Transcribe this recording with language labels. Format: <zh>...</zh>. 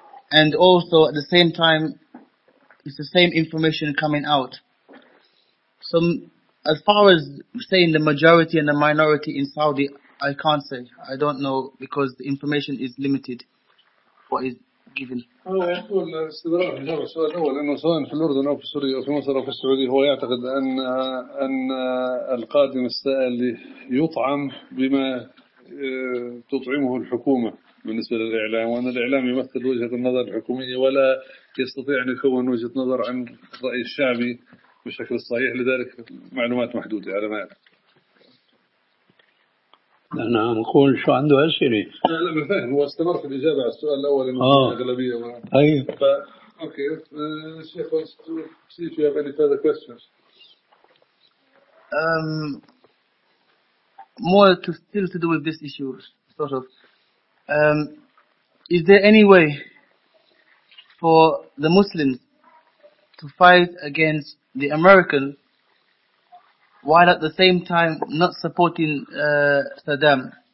<en>And also at the same time, it's the same information coming out. So as far as saying the majority and the minority in Saudi, I can't say. I don't know, because the information is limited. What is given?</en> <ar>السؤال الأول، أنه سواء في الأردن أو في سوريا أو في مصر أو في السعودية، هو يعتقد أن القادم السائل يطعم بما تطعمه الحكومة بالنسبة للإعلام، وأن الإعلام يمثل وجهة النظر الحكومية ولا يستطيع أن يكون وجهة نظر عن الرأي الشعبي بشكل صحيح، لذلك معلومات محدودة على ما يعلم. أنا أقول شو عنده أسئلة؟ لا بفهم، هو استمر في الإجابة على السؤال الأول من الأغلبية. أوكي، الشيخ سيد،</ar> <en>do you have any further questions؟ More to still to do with this issue, sort of. Is there any way for the Muslims to fight against the Americans while at the same time not supporting Saddam?</en>